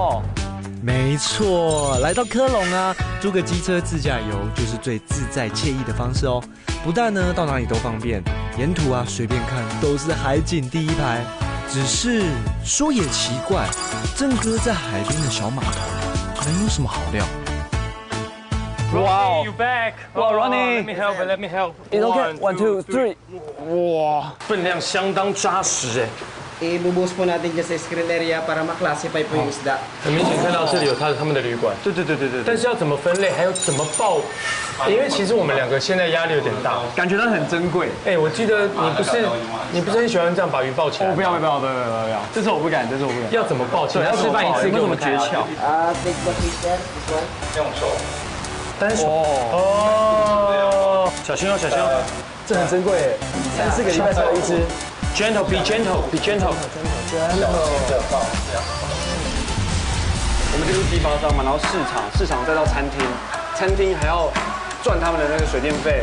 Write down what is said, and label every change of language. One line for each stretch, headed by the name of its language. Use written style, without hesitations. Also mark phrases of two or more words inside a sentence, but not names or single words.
Chinese: 哦，没错，来到科隆啊，租个机车自驾游就是最自在惬意的方式哦。不但呢到哪里都方便，沿途啊随便看都是海景第一排。只是说也奇怪，郑哥在海边的小码头能有什么好料？哇哦
English: ，You back？
Chinese: 哇 ，Ronnie，
English: Let me help. It's okay. 1, 2, 3。哇，
Chinese: 分量相当扎实哎。
Filipino: Ibubuhos po natin dyan sa
English: screen area
Filipino: para ma-classify po yung isda。
Chinese: 很明显看到这里有他们的旅馆。对。但是要怎么分类，还有怎么报？因为其实我们两个现在压力有点大，感觉它很珍贵。我记得你不是很喜欢这样把鱼抱起来？不要，这是我不敢。要怎么抱起来？要示范一次，有什么诀窍
English: ？Take the fish there, this one。
Chinese: 用手。单手。哦。小心哦，这很珍贵，3、4个礼拜才有一只。
English: Gentle, be gentle.
Chinese: 我们这个是批发商嘛，然后市场再到餐厅还要赚他们的那个水电费，